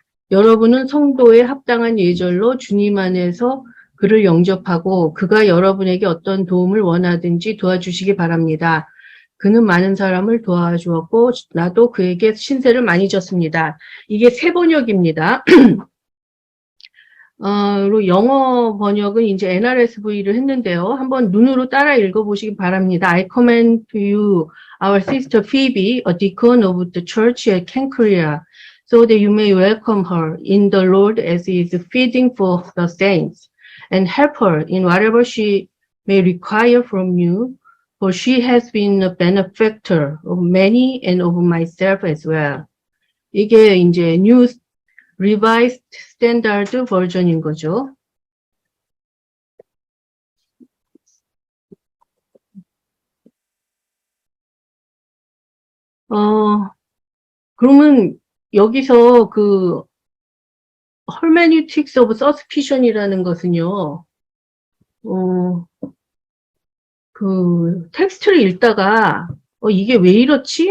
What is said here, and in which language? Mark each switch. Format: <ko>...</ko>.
<ko>여러분은 성도의 합당한 예절로 주님 안에서 그를 영접하고 그가 여러분에게 어떤 도움을 원하든지 도와주시기 바랍니다. 그는 많은 사람을 도와주었고 나도 그에게 신세를 많이 졌습니다. 이게 새 번역입니다. 그리고 영어 번역은 이제 NRSV를 했는데요. 한번 눈으로 따라 읽어보시기 바랍니다.</ko> <en>I commend to you our sister Phoebe, a deacon of the church at Cenchrea, so that you may welcome her in the Lord as is fitting for the saints, and help her in whatever she may require from you, for she has been a benefactor of many and of myself as well.</en> <ko>이게 이제 New Revised Standard 버전인 거죠. 그러면 여기서 그 hermeneutics of suspicion이라는 것은요, 그 텍스트를 읽다가 이게 왜 이렇지?</ko>